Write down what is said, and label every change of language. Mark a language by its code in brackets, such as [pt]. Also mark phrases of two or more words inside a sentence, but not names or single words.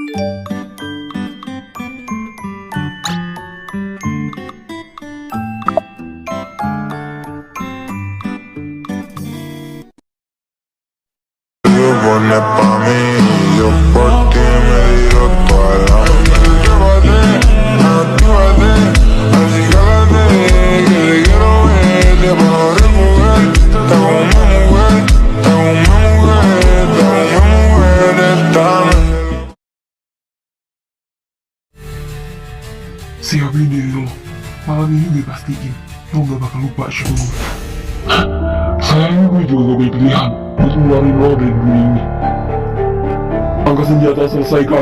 [es] Pone pa' mí, yo por ti me tiro toda la noche. Actívate, así cálate, que te quiero ver, te puedo recoger. Te hago una mujer, te hago una mujer, te hago una mujer, estame. [id] Siapin diri lo, malam ini gue pastiin lo gak bakal lupa show. Sayangnya gue juga gak punya pilihan buat ngeluarin lo dari dunia ini. Angkat senjata, selesaikan.